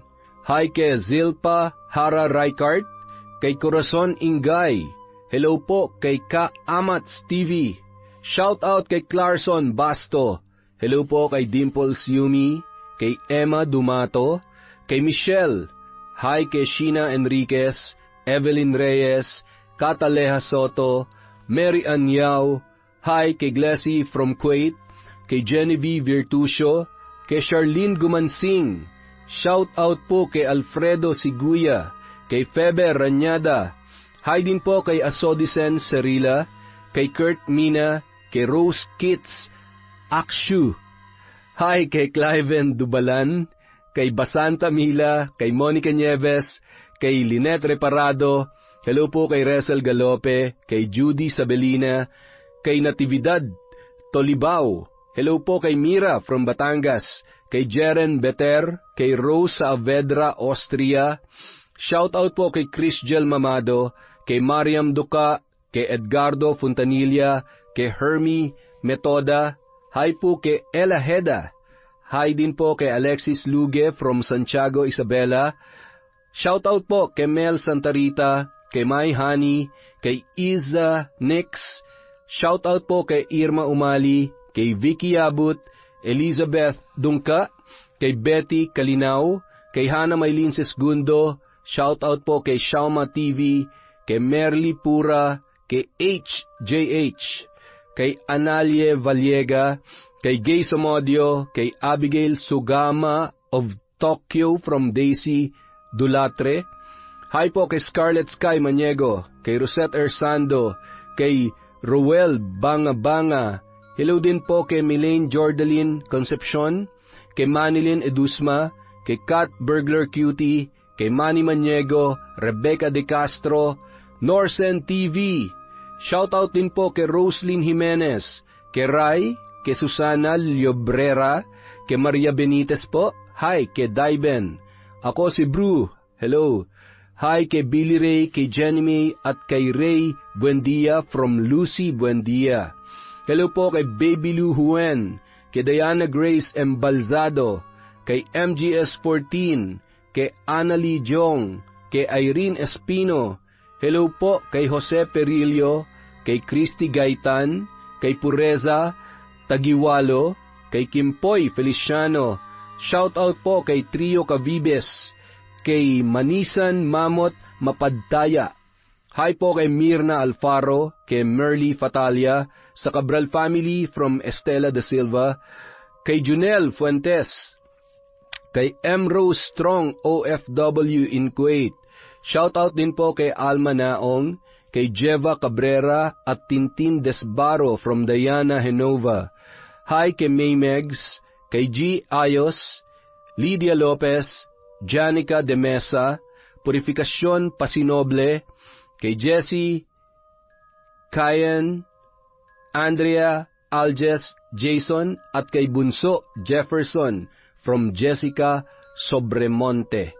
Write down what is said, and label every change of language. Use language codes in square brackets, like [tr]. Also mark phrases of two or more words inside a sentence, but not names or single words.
[tl] Hi kay Zilpa Hara Raikart, kay Corazon Ingay. Hello po kay Ka Amats TV. [en] Shout out [tl] kay Clarson Basto. Hello po kay Dimples Yumi, kay Emma Dumato, kay Michelle. Hi kay Sheena Enriquez, Evelyn Reyes, Cataleja Soto, Mary Anyao. Hi kay Glessy from Kuwait, kay Genevieve Virtusio, kay Charlene Gumansing. [en] Shout out [tl] po kay Alfredo Siguya, kay Feber Ranyada. Hi din po kay Asodisen Serila, kay Kurt Mina, kay Rose Kitts, Akshu. Hi kay Cliven Dubalan, kay Basanta Mila, kay Monica Nieves, kay Lynette Reparado, hello po kay Resel Galope, kay Judy Sabelina, kay Natividad Tolibao, hello po kay Mira from Batangas, kay Jeren Beter, kay Rose Saavedra, Austria, [en] shout out [tl] po kay Chris Gel Mamado, kay Mariam Duca, kay Edgardo Fontanilla, kay Hermie Metoda, hi po kay Ella Heda, hi din po kay Alexis Luge from Santiago, Isabela, [en] shout out [tl] po kay Mel Santarita, kay Mai Hani, kay Iza Nix, [en] shout out [tl] po kay Irma Umali, kay Vicky Abut, Elizabeth Dungka, kay Betty Kalinaw, kay Hana Maylin Sesgundo, [en] shout out [tl] po kay Shauma TV, kay Merly Pura, kay HJH, kay Analie Vallega, kay Gay Somodio, kay Abigail Sugama of Tokyo from Daisy Dulatre, hi po kay Scarlet Sky Maniego, kay Rosette Ersando, kay Roel Banga, hello din po kay Milaine Jordaline Concepcion, kay Manilyn Edusma, kay Kat Burglar Cutie, kay Manny Maniego, Rebecca De Castro, Norsen TV, [en] shout out [tl] din po kay Roslyn Jimenez, kay Rai, kay Susana Llobrera, kay Maria Benitez po, hi kay Daiben, ako si Bru, hello, hi kay Billy Ray, kay Jenny May, at kay Ray Buendia from Lucy Buendia. Hello po kay Baby Lou Huen, kay Diana Grace Embalzado, kay MGS14, kay Annalie Jong, kay Irene Espino. Hello po kay Jose Perillo, kay Christy Gaitan, kay Pureza Tagiwalo, kay Kimpoy Feliciano. [en] Shout out [tl] po kay Trio Cavibes, kay Manisan Mamot Mapadtaya. Hi po kay Mirna Alfaro, kay Merly Fatalia, sa Cabral family from Estela de Silva, kay Junel Fuentes, kay M. Rose Strong OFW in Kuwait. [en] Shout out [tl] din po kay Alma Naong, kay Jeva Cabrera at Tintin Desbaro from Diana Henova. Hi kay Maymegs, kay G. Ayos, Lydia Lopez, Janica de Mesa, Purificacion Pasinoble, kay Jessie, Kyan, Andrea, Alges, Jason, at kay Bunso Jefferson from Jessica Sobremonte.